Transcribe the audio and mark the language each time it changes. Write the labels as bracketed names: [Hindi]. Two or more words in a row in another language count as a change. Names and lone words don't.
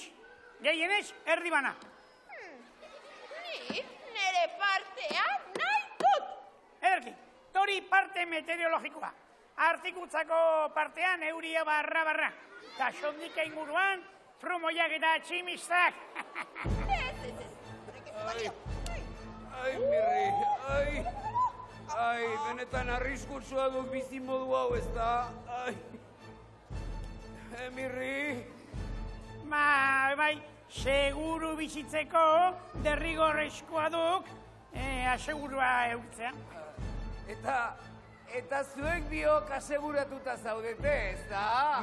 [Basque] Gehienez, erdi bana. Ni nire partea nahi dut. Ederki, tori parte meteorologikoa. Artikutzako partean euria barra. Ta sondika inguruan, frumoiak eta tximistak. Ai, Mirri, ai, benetan arriskutsua du bizi modu hau, ez da? Ai, Mirri. Bai, seguru bizitzeko derrigorrezkoa duk, asegurua eurtzea. Eta zuek biok aseguratuta zaudete, ez da?